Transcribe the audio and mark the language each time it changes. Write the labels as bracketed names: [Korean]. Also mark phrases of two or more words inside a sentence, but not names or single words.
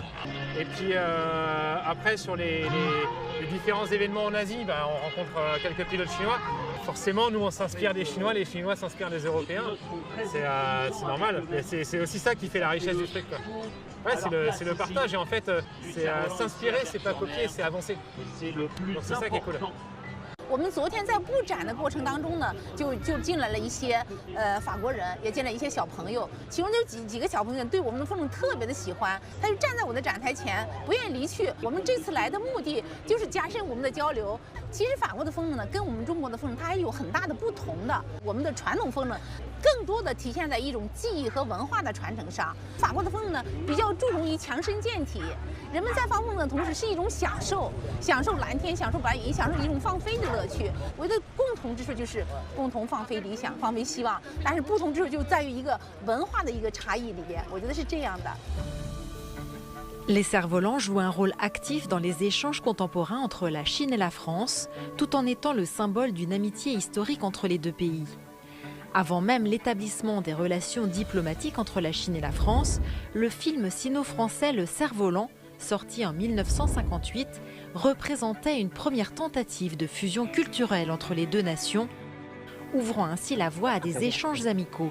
[French] Et puis après sur les différents événements en Asie, on rencontre quelques pilotes chinois. Forcément, nous on s'inspire des Chinois, les Chinois s'inspirent des Européens. C'est normal, mais c'est aussi ça qui fait la richesse du truc, quoi. Ouais, c'est le partage et en fait, c'est s'inspirer, c'est pas copier, c'est avancer. Donc c'est ça qui est cool. [Chinese] 我们昨天在布展的过程当中呢，就进来了一些法国人，也进来一些小朋友，其中就几个小朋友对我们的风筝特别的喜欢，他就站在我的展台前，不愿意离去。我们这次来的目的就是加深我们的交流。其实法国的风筝呢，跟我们中国的风筝它还有很大的不同的。我们的传统风筝更多的体现在一种技艺和文化的传承上。法国的风筝呢，比较注重于强身健体。人们在放风筝的同时是一种享受，享受蓝天，享受白云，享受一种放飞的乐趣。我觉得共同之处就是共同放飞理想，放飞希望，但是不同之处就在于一个文化的一个差异里边，我觉得是这样的。 [French] Les cerfs-volants jouent un rôle actif dans les échanges contemporains entre la Chine et la France, tout en étant le symbole d'une amitié historique entre les deux pays. Avant même l'établissement des relations diplomatiques entre la Chine et la France, le film sino-français Le Cerf-Volant, sorti en 1958, représentait une première tentative de fusion culturelle entre les deux nations, ouvrant ainsi la voie à des échanges amicaux.